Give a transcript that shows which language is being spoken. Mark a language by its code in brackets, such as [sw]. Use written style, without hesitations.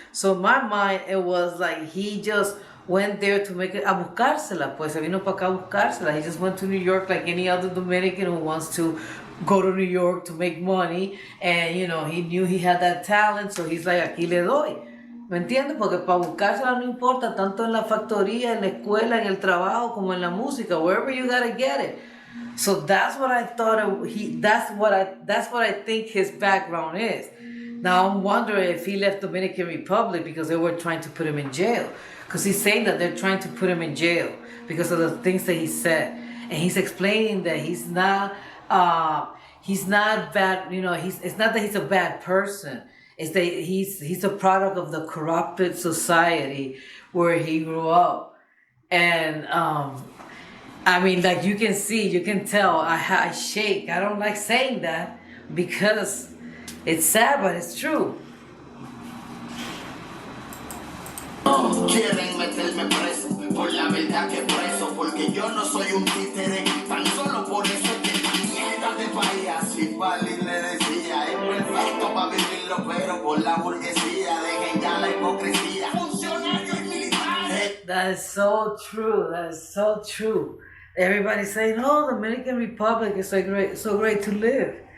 [en] So in my mind, it was like he just went there to make it, [es] a buscársela, pues se vino para acá a buscársela. [en] He just went to New York like any other Dominican who wants to go to New York to make money. And, you know, he knew he had that talent, so he's like, [es] aquí le doy. ¿Me entiendes? Porque para buscársela no importa, tanto en la factoría, en la escuela, en el trabajo, como en la música, [en] wherever you gotta get it. So that's what I thought that's what I think his background is. Now I'm wondering if he left Dominican Republic because they were trying to put him in jail. Because he's saying that they're trying to put him in jail because of the things that he said. And he's explaining that he's not bad, you know, it's not that he's a bad person. It's that he's a product of the corrupted society where he grew up. And I mean, like you can tell, I shake. I don't like saying that because it's sad, but it's true. [es] Quieren meterme preso, por la verdad que preso, porque yo no soy un títere, tan solo por eso es que la mierda de país, así Pali le decía, es perfecto para vivirlo, pero por la burguesía, dejen ya la hipocresía, funcionarios y militares. [en] That is so true, that is so true. Everybody's saying, oh, Dominican Republic is so great to live.